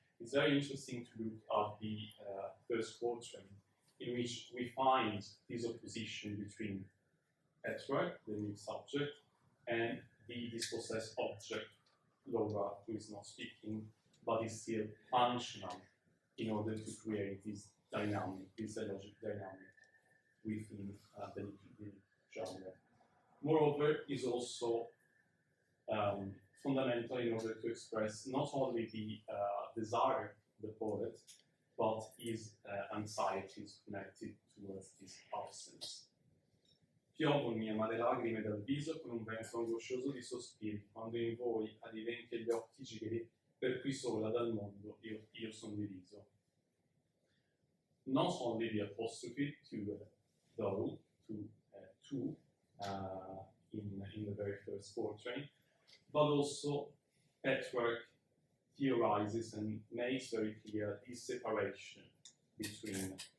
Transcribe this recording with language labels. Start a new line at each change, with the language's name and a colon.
English: It's very interesting to look at the first quatrain, in which we find this opposition between Petrarch, the lyric subject, and the dispossessed object, Laura, who is not speaking, but is still functional in order to create this dynamic, this logic dynamic within the genre. Moreover, is also fundamental in order to express not only the desire of the poet, but his anxieties connected towards his absence.
Italian: Piovono mie amare lagrime dal viso con un vento angoscioso di sospiri, quando in voi adiventi gli occhi giri, per cui sola dal mondo io son diviso.
English: Not only the apostrophe to though, to in the very first quatrain, but also Petrarch theorizes and makes very clear this separation between